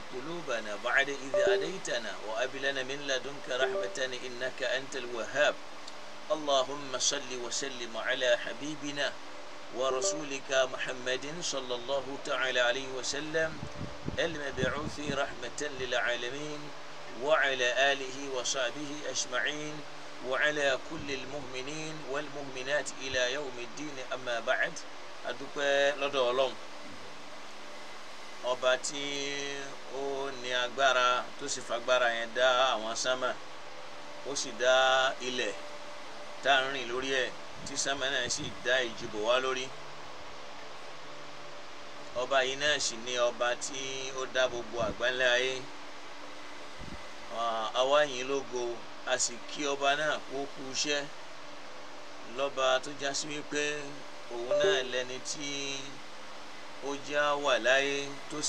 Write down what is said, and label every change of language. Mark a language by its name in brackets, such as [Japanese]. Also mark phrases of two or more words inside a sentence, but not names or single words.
[Arabic] قلوبنا بعد إذ هديتنا وهب لنا من لدنك رحمة إنك أنت الوهاب اللهم صل وسلم على حبيبنا ورسولك محمد صلى الله تعالى عليه وسلم المبعوث رحمة للعالمين وعلى آله وصحبه أجمعين وعلى كل المؤمنين والمؤمنات إلى يوم الدين أما بعد أدوك لدولهم [Yoruba] ọba tí ó ní agbára tó sì fagbára yẹn dá àwọn sánmà ó sì dá ilẹ̀ tá à ń rìn lórí ẹ̀ tí sánmà náà sì dá ìjìbò wá lórí ọba yìí náà sì ní ọba tí ó dá gbogbo àgbáńlá ayé àwa yìn lógo a sì kí ọba náà kó kú iṣẹ́ lọ́ba tó já sí wípé òun náà lẹni tí ó já wà láyé tó sì